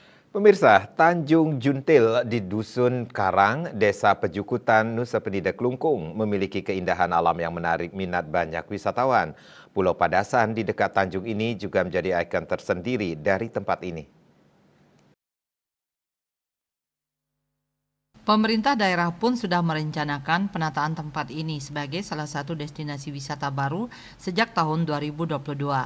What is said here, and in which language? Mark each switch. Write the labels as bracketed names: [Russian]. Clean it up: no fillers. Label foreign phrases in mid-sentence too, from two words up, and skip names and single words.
[Indonesian] Pemirsa, Tanjung Juntil di Dusun Karang, Desa Pejukutan, Nusa Penida Kelungkung memiliki keindahan alam yang menarik minat banyak wisatawan. Pulau Padasan di dekat Tanjung ini juga menjadi ikon tersendiri dari tempat ini. Pemerintah daerah pun sudah merencanakan penataan tempat ini sebagai salah satu destinasi wisata baru sejak tahun 2022.